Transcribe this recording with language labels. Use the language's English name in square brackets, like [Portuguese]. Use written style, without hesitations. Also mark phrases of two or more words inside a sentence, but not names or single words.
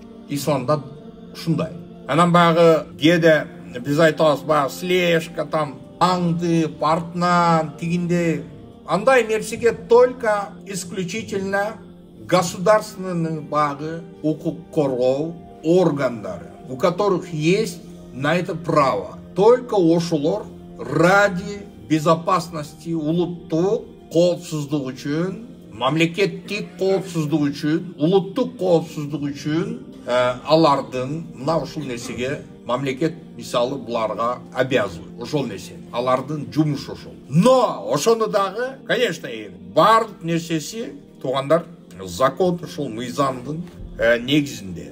[Kyrgyz] Исламда ушундай. Анан багы кээде биз айтабыз, [Russian] слежка там, [Kyrgyz] аңды, артынан, тигинде, андай нерсеге [Russian] только исключительно государственный [Kyrgyz] багы укук коргоо органдары, [Russian] у которых есть на это право. [Kyrgyz] Только ошолор [Russian] ради безопасности [Kyrgyz] улуттук коопсуздук үчүн, мамлекеттик коопсуздук үчүн, улуттук коопсуздук үчүн алардын мына ушул нерсеге мамлекет мисалы буларга обязывает. Ошол нерсе, алардын жумушу ошол. Но ошону дагы, конечно, бардык нерсеси туугандар закон ушул мыйзамдын негизинде.